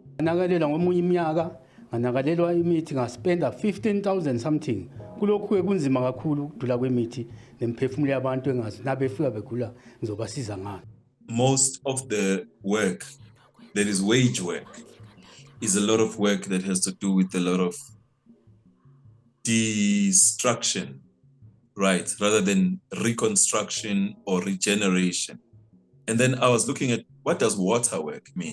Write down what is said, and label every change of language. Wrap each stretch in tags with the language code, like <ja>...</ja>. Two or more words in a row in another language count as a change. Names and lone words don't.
<zu>nganakalelwa ngomunye iminyaka nganakalelwa imithi ngaspenda 15,000 something kulokhu kunzima kakhulu ukudula kwemithi nemphefumulo yabantu engazi nabefika begula ngizobasiza ngani.</zu> <en>Most of the work that is wage work is a lot of work that has to do with a lot of destruction, right, rather than reconstruction or regeneration. And then I was looking at, what does water work mean?</en>